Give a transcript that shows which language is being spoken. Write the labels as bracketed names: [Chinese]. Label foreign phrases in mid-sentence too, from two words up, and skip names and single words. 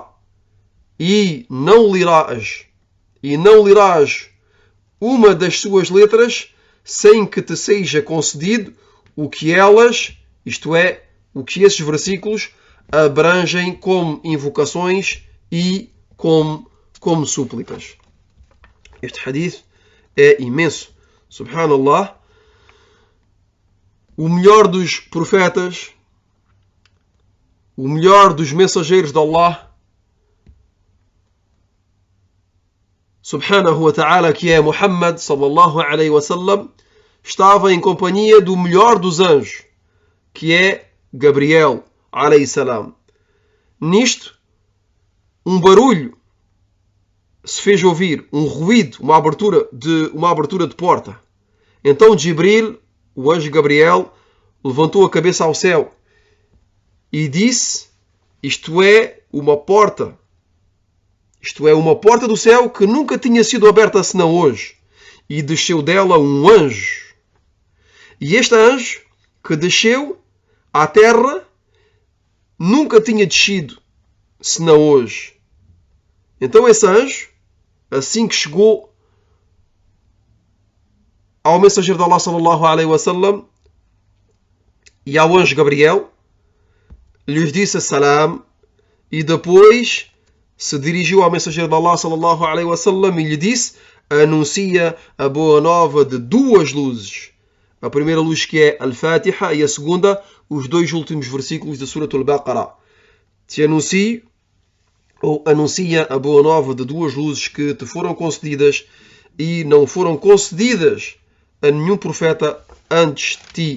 [Portuguese] E não lirás uma das suas letras sem que te seja concedido o que elas, isto é, o que esses versículos abrangem como invocações e como súplicas. Este hadith é imenso. Subhanallah. O melhor dos profetas, o melhor dos mensageiros de [Arabic] الله، سبحانه وتعالى, [Portuguese] que é Muhammad [Arabic] صلى الله عليه وسلم, [Portuguese] estava em companhia do melhor dos anjos, que é Gabriel [Arabic] عليه السلام. [Portuguese] Nisto, um barulho se fez ouvir, um ruído, uma abertura de porta. Então Jibril, o anjo Gabriel, levantou a cabeça ao céu e disse: isto é uma porta do céu que nunca tinha sido aberta senão hoje. E desceu dela um anjo. E este anjo que desceu à terra nunca tinha descido senão hoje. Então esse anjo, assim que chegou ao mensageiro de Allah [Arabic] صلى الله عليه وسلم [Portuguese] e ao anjo Gabriel, lhes disse salam, e depois se dirigiu ao mensageiro de Allah [Arabic] صلى الله عليه وسلم [Portuguese] e lhe disse: anuncia a boa nova de duas luzes. A primeira luz, que é Al-Fatiha, e a segunda, os dois últimos versículos da Suratul Baqarah. Te anuncio, ou anuncia a boa nova de duas luzes que te foram concedidas e não foram concedidas a nenhum profeta antes de ti.